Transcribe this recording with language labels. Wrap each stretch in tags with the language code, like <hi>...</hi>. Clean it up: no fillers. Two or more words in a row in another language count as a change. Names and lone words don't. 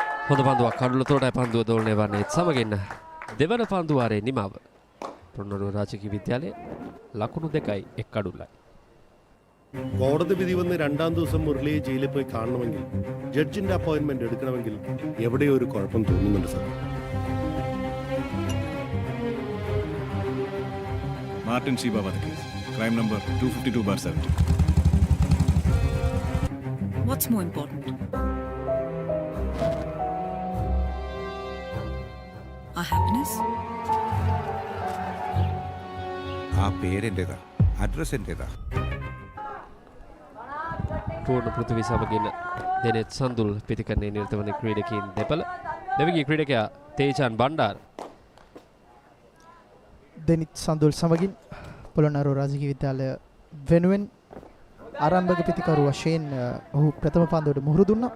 <si>හොඳ පන්දුවක් කඩුල තොරටයි පන්දුව දෝලණය වන්නේ සමගින් දෙවන පන්දුවාරේ නිමාව. පොළොන්නරුව රාජකීය විද්‍යාලයේ ලකුණු 2යි 1 කඩුලයි.</si> <ml>കോടതി വിധി വന്ന് രണ്ടാം ദിവസം മുരളിയെ ജയിലിൽ പോയി കാണണമെങ്കിൽ ജഡ്ജിന്റെ അപ്പോയിന്റ്മെന്റ് എടുക്കണമെങ്കിൽ എവിടെയോ ഒരു കുഴപ്പം തോന്നുന്നുണ്ട് സാർ.</ml> <en>Martin Shiba case. Crime number 252/70. What's more important? Our happiness?</en> <ml>ആ പേരെന്റേതാ, അഡ്രസ് എന്റേതാ.</ml> <si>පූර්ණ පෘථිවි සමගින් දෙනෙත් සඳුල් පිතිකරණයේ නිරත වන ක්‍රීඩකයින් දෙපළ. දෙවිගේ ක්‍රීඩකයා තේජාන් බණ්ඩාර. දෙනිත් සඳුල් සමගින් පොළොන්නරුව රාජකීය විද්‍යාලය වෙනුවෙන් ආරම්භක පිතිකරු වශයෙන් ඔහු ප්‍රථම පන්දුවට මුහුරු දුන්නා.</si>